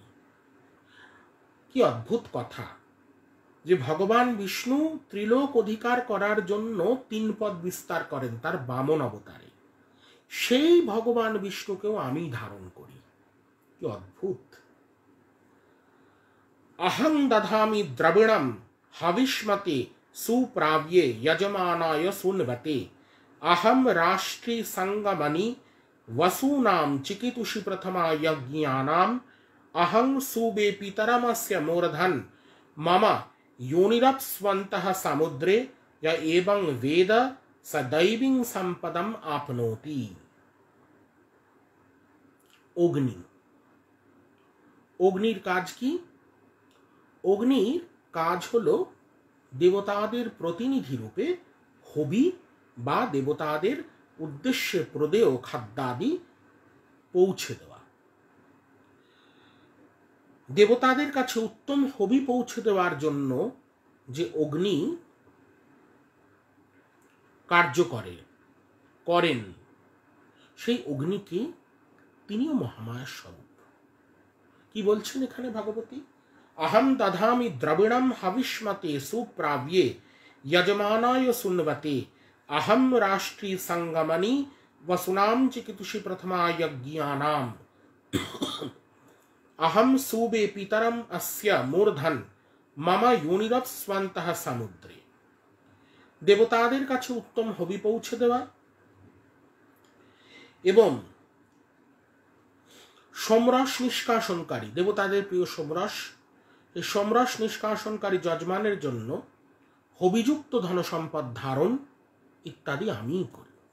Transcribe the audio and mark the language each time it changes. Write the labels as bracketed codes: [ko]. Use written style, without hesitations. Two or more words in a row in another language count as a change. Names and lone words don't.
[bn] কি অদ্ভুত কথা যে ভগবান বিষ্ণু ত্রিলোক অধিকার করার জন্য 3 পদ বিস্তার করেন তার বামন অবতারে, সেই ভগবান বিষ্ণুকেও আমি ধারণ করি। কি অদ্ভুত। [sa] अहं दधामि द्रविणं हविष्मते सुप्राव्ये यजमानाय सुन्वते, अहं राष्ट्री संगमनि वसूनां चिकितुषि प्रथमा यज्ञानां, अहं सुबे पितरमस्य मूर्धन मम योनिरप्स्वन्तः समुद्रे, य एवं वेद स दैवीं संपदम आपनोति। [bn] অগ্নি, অগ্নির কাজ কি? অগ্নির কাজ হলো দেবতাদের প্রতিনিধি রূপে হবি বা দেবতাদের উদ্দেশ্যে প্রদেয় খাদ্যাদি পৌঁছে দেওয়া। দেবতাদের কাছে উত্তম হবি পৌঁছে দেওয়ার জন্য যে অগ্নি কার্য করেন, সেই অগ্নিকে তিনিও মহামায়া স্বরূপ। কি বলছেন এখানে ভাগবতী? [sa] अहम दधामि द्रविणं हविष्मते सुप्राव्ये यजमानाय सुन्वते, अहम राष्ट्री संगमनि वसुनां चिकितुषि प्रथमा यज्ञानां, अहम सुबे पितरम अस्य मूर्धन मम योनिरप्स्वन्तः समुद्रे। [bn] দেবতাদের কাছে উত্তম হবি পৌঁছে দেওয়া এবং সোমরস নিষ্কাশনকারী, দেবতাদের প্রিয় সোমরস, এই সোমরস নিষ্কাশনকারী যজমানের জন্য হবিযুক্ত ধনসম্পদ ধারণ ইত্যাদি আমিই করি।